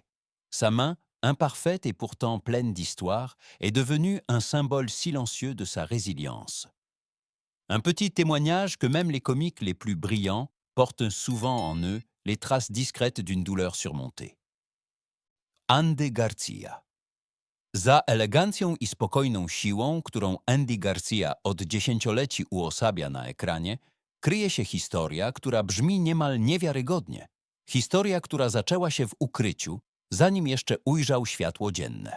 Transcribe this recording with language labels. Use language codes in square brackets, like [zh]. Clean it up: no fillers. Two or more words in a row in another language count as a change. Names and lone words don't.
[fr] Sa main, imparfaite et pourtant pleine d'histoire, est devenue un symbole silencieux de sa résilience. Un petit témoignage que même les comiques les plus brillants portent souvent en eux les traces discrètes d'une douleur surmontée. Andy Garcia. [pl] Za elegancją i spokojną siłą, którą Andy Garcia od dziesięcioleci uosabia na ekranie, kryje się historia, która brzmi niemal niewiarygodnie. Historia, która zaczęła się w ukryciu, zanim jeszcze ujrzał światło dzienne.